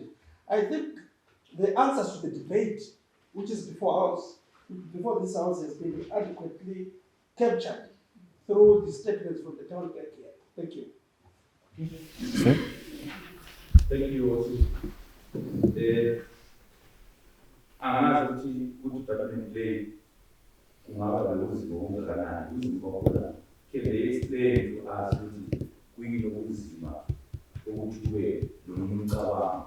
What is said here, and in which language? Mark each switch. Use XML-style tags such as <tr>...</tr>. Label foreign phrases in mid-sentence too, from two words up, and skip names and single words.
<en>I think the answers to the debate, which is before this house has been adequately captured through the statements from the town clerk here. Thank you. Thank you also.</en> <zu>Angazi ukuthi department le kungaba lozimo ongakanani uzimo khona</zu> <en>can they explain to us</en> <zu>ukuthi kuyini okunzima ukuthi kube nomcabango</zu>